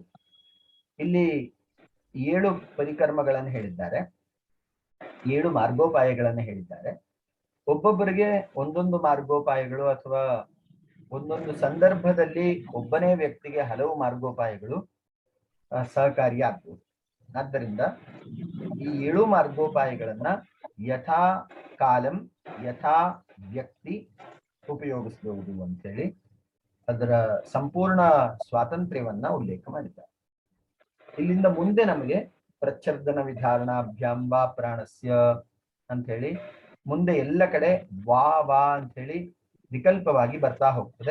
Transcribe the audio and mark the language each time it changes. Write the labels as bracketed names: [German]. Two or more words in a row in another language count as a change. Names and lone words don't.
[Kannada] ಇಲ್ಲಿ 7 ಪರಿಕರ್ಮಗಳನ್ನು ಹೇಳಿದ್ದಾರೆ, 7 ಮಾರ್ಗೋಪಾಯಗಳನ್ನು ಹೇಳಿದ್ದಾರೆ. ಒಬ್ಬೊಬ್ಬರಿಗೆ ಒಂದೊಂದು ಮಾರ್ಗೋಪಾಯಗಳು ಅಥವಾ ಒಂದೊಂದು ಸಂದರ್ಭದಲ್ಲಿ ಒಬ್ಬನೇ ವ್ಯಕ್ತಿಗೆ ಹಲವು ಮಾರ್ಗೋಪಾಯಗಳು ಸಹಕಾರಿಯಾಗ್ಬೋದು. ಆದ್ದರಿಂದ ಈ 7 ಮಾರ್ಗೋಪಾಯಗಳನ್ನ [Sanskrit] ಯಥಾ ಕಾಲಂ ಯಥಾ ವ್ಯಕ್ತಿ [Kannada] ಉಪಯೋಗಿಸಬಹುದು ಅಂತೇಳಿ ಅದರ ಸಂಪೂರ್ಣ ಸ್ವಾತಂತ್ರ್ಯವನ್ನ ಉಲ್ಲೇಖ ಮಾಡಿದ್ದಾರೆ. ಇಲ್ಲಿಂದ ಮುಂದೆ ನಮಗೆ [Sanskrit] ಪ್ರಚ್ಛರ್ದನ ವಿಧಾರಣಾಭ್ಯಾಂ ವಾ ಪ್ರಾಣಸ್ಯ [Kannada] ಅಂತ ಹೇಳಿ ಮುಂದೆ ಎಲ್ಲ ಕಡೆ ವಾ ಅಂತ ಹೇಳಿ ವಿಕಲ್ಪವಾಗಿ ಬರ್ತಾ ಹೋಗ್ತದೆ.